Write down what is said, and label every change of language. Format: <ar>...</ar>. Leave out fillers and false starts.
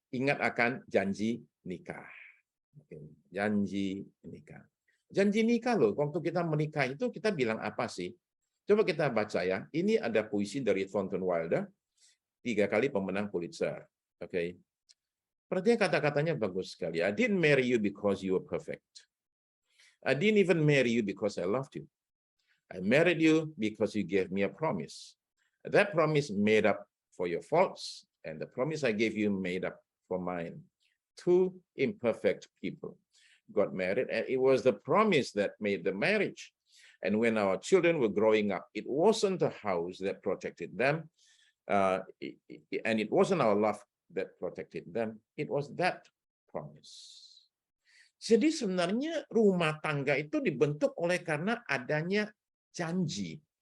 <id>Ingat akan janji nikah. Oke. Janji nikah. Janji nikah loh, waktu kita menikah itu kita bilang apa sih? Coba kita baca ya. Ini ada puisi dari Thornton Wilder, 3 kali pemenang Pulitzer. Oke. Perhatikan kata-katanya bagus sekali.</id> <en>I didn't marry you because you were perfect. I didn't even marry you because I loved you. I married you because you gave me a promise. That promise made up for your faults, and the promise I gave you made up for mine. 2 imperfect people got married, and it was the promise that made the marriage. And when our children were growing up, it wasn't the house that protected them, and it wasn't our love that protected them. It was that promise.</en> <id>Jadi sebenarnya rumah tangga itu dibentuk oleh karena adanya janji.</id>